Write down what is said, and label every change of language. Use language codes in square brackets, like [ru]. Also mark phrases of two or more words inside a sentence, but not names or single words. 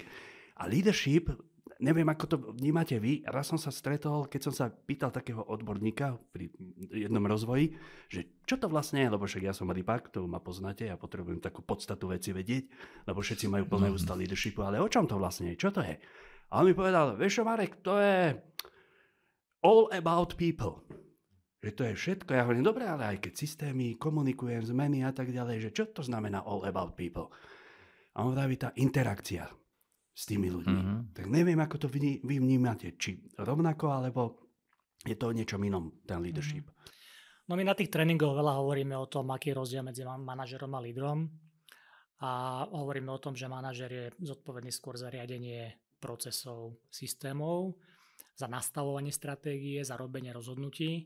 [sk] A leadership, neviem, ako to vnímate vy, raz som sa stretol, keď som sa pýtal takého odborníka pri jednom rozvoji, že čo to vlastne je, lebo však ja som rybák, to ma poznáte, ja potrebujem takú podstatu veci vedieť, lebo všetci majú plné ústa leadershipu, ale o čom to vlastne je, čo to je? A on mi povedal, vieš čo, Marek, to je [en] all about people. [sk] Že to je všetko. Ja hovorím, dobre, ale aj keď systémy, komunikujem, zmeny a tak ďalej, že čo to znamená [en] all about people? [sk] A on vraví, tá interakcia s tými ľuďmi. Tak neviem, ako to vy vnímate. Či rovnako, alebo je to o niečom inom, ten leadership? No my na tých tréningoch veľa hovoríme o tom, aký je rozdiel medzi manažerom a lídrom. A hovoríme o tom, že manažer je zodpovedný skôr za riadenie procesov, systémov, za nastavovanie stratégie, za robenie rozhodnutí.